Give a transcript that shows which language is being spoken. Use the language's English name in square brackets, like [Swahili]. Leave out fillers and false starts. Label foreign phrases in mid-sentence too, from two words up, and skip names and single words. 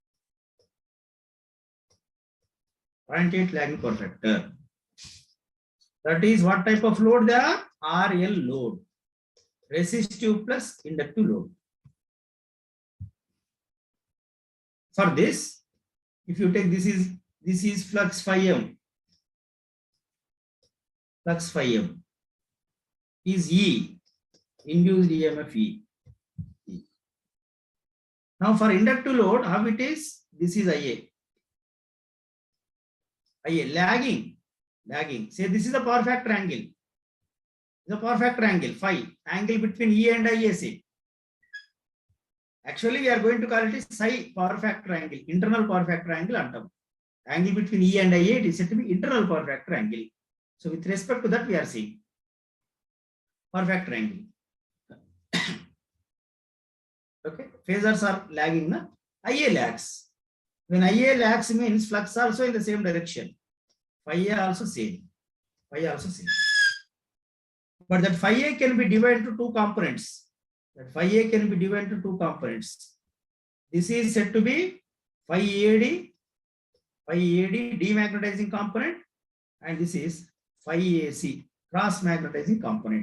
[English] 0.8 lagging power factor. That is what type of load they are? RL load. Resistive plus inductive load. For this, if you take this is flux phi m. Flux phi m is E, induced EMF E. Now for inductive load, how it is? This is IA. IA lagging. Say this is the power factor angle. The power factor angle phi, angle between E and IA. Say. Actually, we are going to call it psi power factor angle, internal power factor angle antam. Angle between E and IA, it is said to be internal power factor angle. So with respect to that, we are seeing power factor angle. Okay, phasors are lagging, na? IA lags. When IA lags means flux also in the same direction. Phi A also same. Phi A also same. But that phi A can be divided into two components. That phi A can be divided into two components. This is said to be phi AD demagnetizing component, and this is phi AC cross magnetizing component.